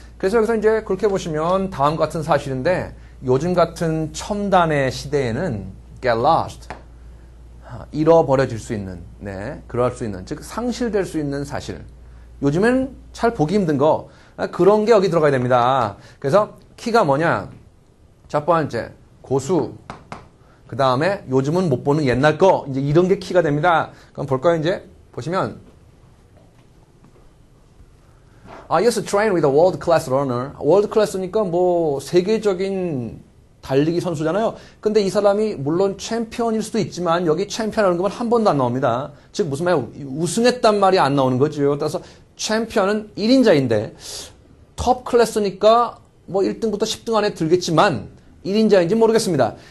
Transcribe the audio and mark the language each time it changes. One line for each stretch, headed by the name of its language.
Korean: 그래서 여기서 이제 그렇게 보시면 다음 같은 사실인데 요즘 같은 첨단의 시대에는
English: get lost
Korean: 잃어버려질 수 있는, 그럴 수 있는, 즉 상실될 수 있는 사실. 요즘엔 잘 보기 힘든 거 그런 게 여기 들어가야 됩니다. 그래서 키가 뭐냐? 첫 번째 고수. 그 다음에 요즘은 못 보는 옛날 거 이제 이런 게 키가 됩니다. 그럼 볼까요? 이제 보시면
English: I used to train with a world class runner.
Korean: world class니까 뭐 세계적인 달리기 선수잖아요. 근데 이 사람이 물론 챔피언일 수도 있지만 여기 챔피언이라는 건 한 번도 안 나옵니다. 즉 무슨 말이야? 우승했단 말이 안 나오는 거죠. 따라서 챔피언은 1인자인데 톱 클래스니까 뭐 1등부터 10등 안에 들겠지만 1인자인지 모르겠습니다.